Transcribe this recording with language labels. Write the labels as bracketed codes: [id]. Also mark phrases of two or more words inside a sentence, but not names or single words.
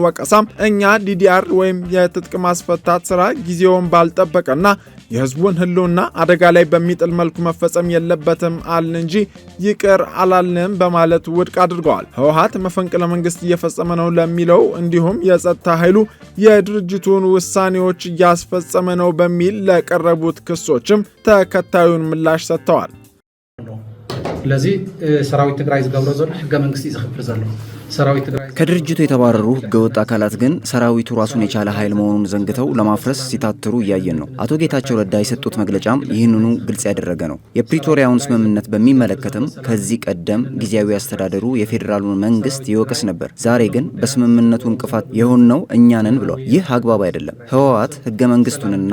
[am] ወቀሳም እኛ ዲዲአር ወይም የትጥቅ ማስፈታት ስራ ጊዜውን ባልጠበቀና የህዝቡን ህልውና አደጋ ላይ በሚጥል መልኩ መፈጸም የለበትም አልን እንጂ ይቅር አላልንም በማለት ውድቅ አድርገዋል። ህወሓት መፈንቅለ መንግስት እየፈጸመ ነው ለሚለው እንዲሁም የጸጥታ ኃይሉ የድርጅቱን ውሳኔዎች እያስፈጸመ ነው በሚል ለቀረቡት ክሶችም ተከታዩን ምላሽ ሰጥተዋል። [ti] ስለዚህ ሰራዊት ትግራይ ዝገብሮ ዘሎ ህገ መንግስቲ ዝኽብር ዘሎ [am] ከድርጅቱ የተባረሩ ህገወጥ አካላት ግን ሰራዊቱ ራሱን የቻለ ኃይል መሆኑን ዘንግተው ለማፍረስ ሲታትሩ እያየን ነው። አቶ ጌታቸው ረዳ የሰጡት መግለጫም ይህንኑ ግልጽ ያደረገ ነው። የፕሪቶሪያውን ስምምነት በሚመለከትም ከዚህ ቀደም ጊዜያዊ አስተዳደሩ የፌዴራሉን መንግስት ይወቅስ ነበር። ዛሬ ግን በስምምነቱ እንቅፋት የሆንነው እኛ ነን ብሏል። ይህ አግባብ አይደለም። ህወሓት ህገ መንግስቱንና